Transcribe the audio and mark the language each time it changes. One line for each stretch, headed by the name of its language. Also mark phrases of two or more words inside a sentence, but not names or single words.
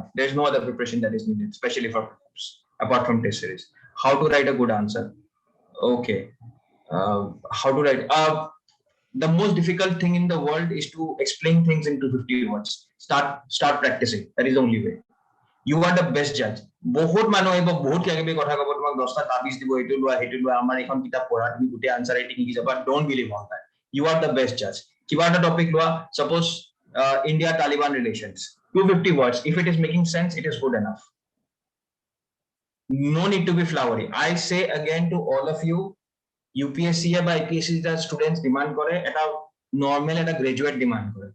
English: There's no other preparation that is needed, especially for prelims, apart from test series. How to write a good answer? Okay. How to write? The most difficult thing in the world is to explain things into 50 words. Start practicing. That is the only way. You are the best judge.
Assamese: বহুত মানুহ আহিব, বহুত কিবা কথা কব, তোমাক 10টা তাবিজ দিব, এইটো লোৱা সেইটো লোৱা, আমাৰ এখন কিতাপ পঢ়া, তুমি গোটেই
English: answer writing
Assamese: শিকি যাবা।
English: Don't believe all that. You are the best judge.
Assamese: কিবা এটা টপিক লোৱা,
English: suppose India Taliban relations, 250 words. If it is making sense, it is good enough. No need to be flowery. I say again to all of you, UPSC by IPSC students
Assamese: ডিমাণ্ড কৰে এটা নৰ্মেল এটা গ্ৰেজুৱেট ডিমাণ্ড কৰে.